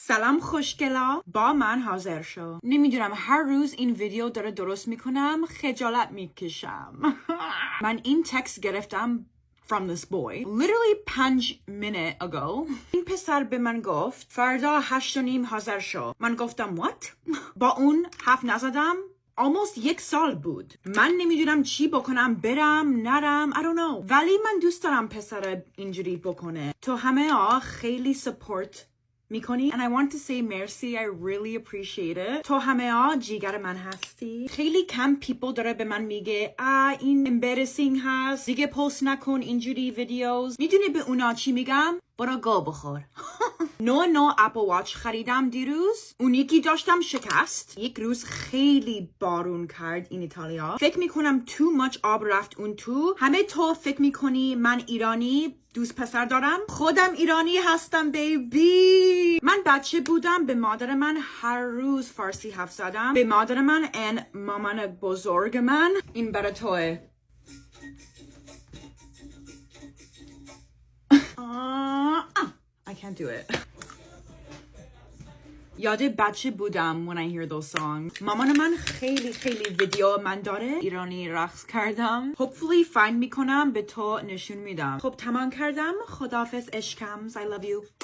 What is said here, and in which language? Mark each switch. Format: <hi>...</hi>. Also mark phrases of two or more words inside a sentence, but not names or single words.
<fa>سلام خوشگلا، با من حاضر شو. نمیدونم هر روز این ویدیو داره درست میکنم خجالت میکشم. من این تکست گرفتم</fa> <en>from this boy literally 5 minutes ago.</en> <fa>این پسر به من گفت فردا 8:30 حاضر شو. من گفتم what؟ با اون حرف نزدم. almost 1 سال بود. من نمیدونم چی بکنم، برم نرم</fa> <en>I don't know.</en> <fa>ولی من دوست دارم پسر اینجوری بکنه. تو همه خیلی support میکنی</fa> <en>and I want to say merci. I really appreciate it.</en> <fa>تو همه جیگر من هستی. خیلی کم people داره به من میگه این embarrassing هست، دیگه پست نکن اینجوری ویدیوز. میدونی به اونا چی میگم؟ برو گو بخور. نو اپل واچ خریدم دیروز. اون یکی داشتم شکست. یک روز خیلی بارون کرد این ایتالیا. فکر میکنم</fa> <en>too much</en> <fa>آب رفت اون تو. همه تو فکر میکنی من ایرانی دوست پسر دارم؟ خودم ایرانی هستم بیبی. من بچه بودم به مادر من هر روز فارسی حرف زدم. به مادر من and مامان بزرگ من. این برای توه.</fa> <en>I can't do it.</en> <fa>یاد بچه بودم</fa> <en>when I hear those songs.</en> <fa>مامان من خیلی ویدیو من داره ایرانی رقص کردم.</fa> <en>Hopefully find</en> <fa>میکنم به تو نشون میدم. خب تمام کردم. خداحافظ عشقم.</fa> <en>I love you.</en>